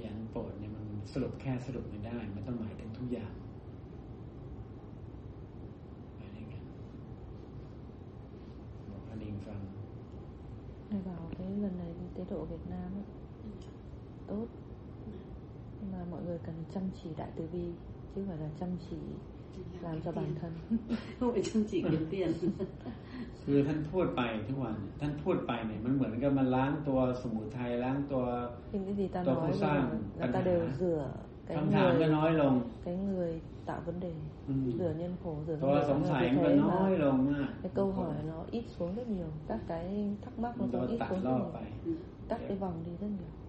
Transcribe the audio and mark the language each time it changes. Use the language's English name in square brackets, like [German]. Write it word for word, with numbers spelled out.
[Thai] โปรดเนี่ยมันสรุปแค่สรุปไม่ได้มันต้องหมายถึงทุกอย่างอะไรเงี้ยบอกอลิงฟัง [Vietnamese] Thầy bảo cái lần này tế độ Việt Nam ấy, tốt, nhưng mà mọi người cần chăm chỉ đại từ bi chứ không phải là chăm chỉ làm, làm cho bản thân, không phải chăm chỉ kiếm tiền. [Thai] คือท่านพูดไปทุกวันท่านพูดไปเนี่ยมันเหมือนกับมันล้างตัวสมุทัยล้างตัว ตัว ผู้สร้าง ปัญหา คำถามก็น้อยลง [Vietnamese] cái người tạo vấn đề, rửa nhân khổ, rửa vấn đề, tôi thấy là cái câu hỏi nó ít xuống rất nhiều, các cái thắc mắc nó cũng ít xuống rất nhiều, cắt cái vòng đi rất nhiều,